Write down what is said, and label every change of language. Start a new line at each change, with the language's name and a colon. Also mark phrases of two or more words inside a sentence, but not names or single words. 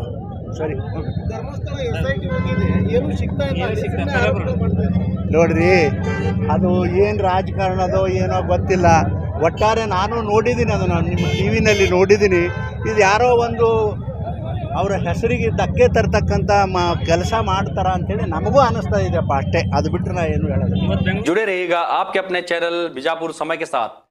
Kannada: ಸರಿ ನೋಡ್ರಿ, ಅದು ಏನು ರಾಜಕಾರಣದೋ ಏನೋ ಗೊತ್ತಿಲ್ಲ. ಒಟ್ಟಾರೆ ನಾನು ನೋಡಿದ್ದೀನಿ, ಅದನ್ನು ನಿಮ್ಮ ಟಿ ವಿನಲ್ಲಿ ನೋಡಿದ್ದೀನಿ. ಇದು ಯಾರೋ ಒಂದು ಅವರ ಹೆಸರಿಗೆ ಧಕ್ಕೆ ತರ್ತಕ್ಕಂಥ ಕೆಲಸ ಮಾಡ್ತಾರ ಅಂತೇಳಿ ನಮಗೂ ಅನಿಸ್ತಾ ಇದೆಯಪ್ಪ, ಅಷ್ಟೇ. ಅದು ಬಿಟ್ಟರೆ ನಾ ಏನು ಹೇಳೋದು.
Hindi: जुड़े रहिएगा आपके अपने चैनल बीजापुर समय के साथ।